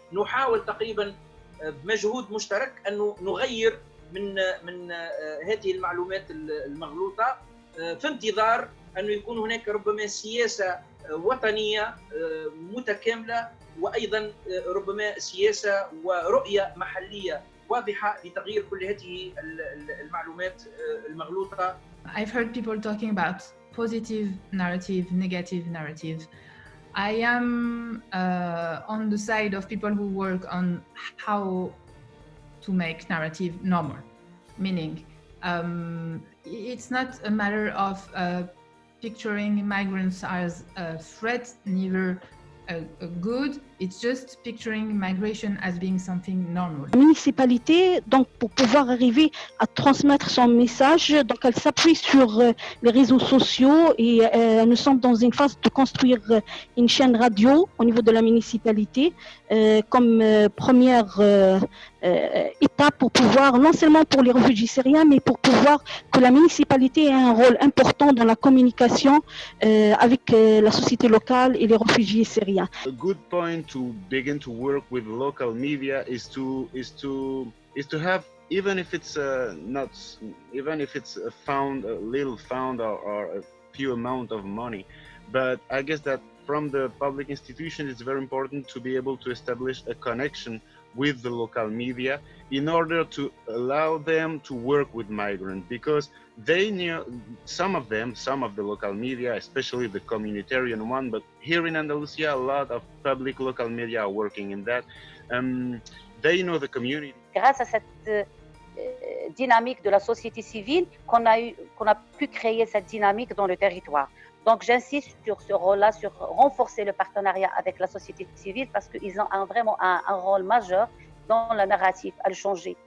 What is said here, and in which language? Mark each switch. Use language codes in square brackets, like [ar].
[ar] نحاول تقريبا بمجهود مشترك أنه نغير من هذه المعلومات المغلوطة، في انتظار أنه يكون هناك ربما سياسة وطنية متكاملة، وأيضا ربما سياسة ورؤية محلية واضحة لتغيير كل هذه المعلومات المغلوطة. [en] I've heard people talking about positive narrative, negative narrative. I am on the side of people who work on how to make narrative normal, meaning it's not a matter of picturing migrants as a threat, neither a good. It's just picturing migration as being something normal. [fr] La municipalité, donc, pour pouvoir arriver à transmettre son message, donc elle s'appuie sur les réseaux sociaux et nous sommes dans une phase de construire une chaîne radio au niveau de la municipalité comme première étape pour pouvoir, non seulement pour les réfugiés syriens, mais pour pouvoir que la municipalité ait un rôle important dans la communication avec la société locale et les réfugiés syriens. [en] A good point to begin to work with local media is to have, even if it's a little found or a few amount of money, but I guess that from the public institution it's very important to be able to establish a connection with the local media in order to allow them to work with migrants, because they knew, some of the local media, especially the communitarian one, but here in Andalusia, a lot of public local media are working in that. They know the community. [fr] Grâce à cette dynamique de la société civile qu'on a pu créer cette dynamique dans le territoire. Donc j'insiste sur ce rôle-là, sur renforcer le partenariat avec la société civile parce qu'ils ont vraiment un rôle majeur dans le narratif à le changer.